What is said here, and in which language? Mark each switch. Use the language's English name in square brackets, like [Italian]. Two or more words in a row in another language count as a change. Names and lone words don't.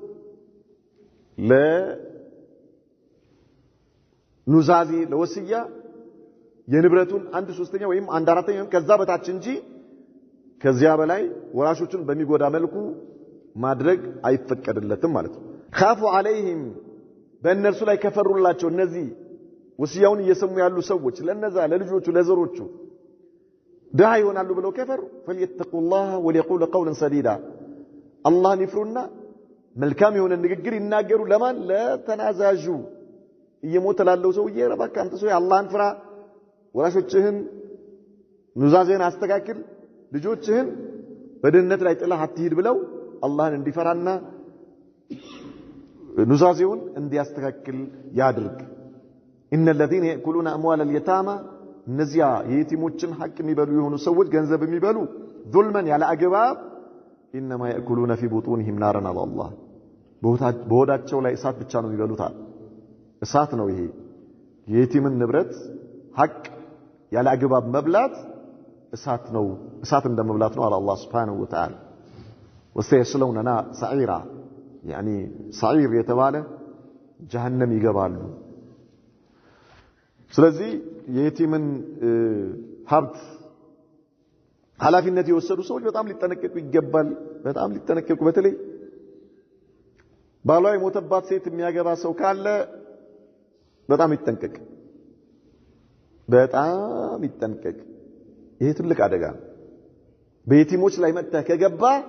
[Amharic] ለኑዛዜ ለወስያ የንብረቱን 1/3 ወይም 1/4 ወይም ከዛ በታች እንጂ ከዚያ በላይ ወራሾችን በሚጎዳ መልኩ ማድረግ አይፈቀድለትም ማለት ነው [Arabic] خافوا عليهم [Amharic] በእነርሱ ላይ ከፈሩላቸው እነዚህ ወስያውን እየሰሙ ያሉ ሰዎች ለነዛ ለልጆቹ ለዘሮቹ ድሃ ይሆናሉ ብለው ከፈሩ [Arabic] فليتقوا الله وليقولوا قولا سديدا [Amharic] አላህን ይፍሩና መልካም የሆነ ንግግር ይናገሩ ለማን ለተናዛዡ እየሞተ ላለው ሰውዬ ረባካ አንተ ሰው አላህን ፍራ ወራሾችህን ኑዛዜን አስተካክል ልጆችህን በድህነት ላይ ጥለህ አትሂድ ብለው አላህን እንዲፈራና ኑዛዜውን እንዲያስተካክል ያድርግ [Arabic] ان الذين ياكلون اموال اليتامى [Amharic] እነዚያ የየቲሞችን ሐቅ የሚበሉ የሆኑ ሰዎች ገንዘብ የሚበሉ ዙልመን ያለ አግባብ [Arabic] انما ياكلون في بطونهم نارا على الله [Amharic] በሆዳቸው ላይ እሳት ብቻ ነው የሚበሉታል እሳት ነው ይሄ የየቲምን ንብረት ሐቅ ያለ አግባብ መብላት እሳት ነው እሳት እንደመብላት ነው አላህ [Arabic] سبحانه وتعالى وسيصلون نار سعيرا يعني سعير [Amharic] የተባለ ጀሃነም ይገባሉ ስለዚህ የየቲምን ሀብት ኃላፊነት የወሰዱ ሰዎች በጣም ሊጠነቀቁ ይገባል በጣም ሊጠነቀቁ በተለይ ባሏ የሞተባት ሴት የሚያገባ ሰው ካለ በጣም ይጠንቀቅ ይሄ ትልቅ አደጋ በየቲሞች ላይ መጥተህ ከገባ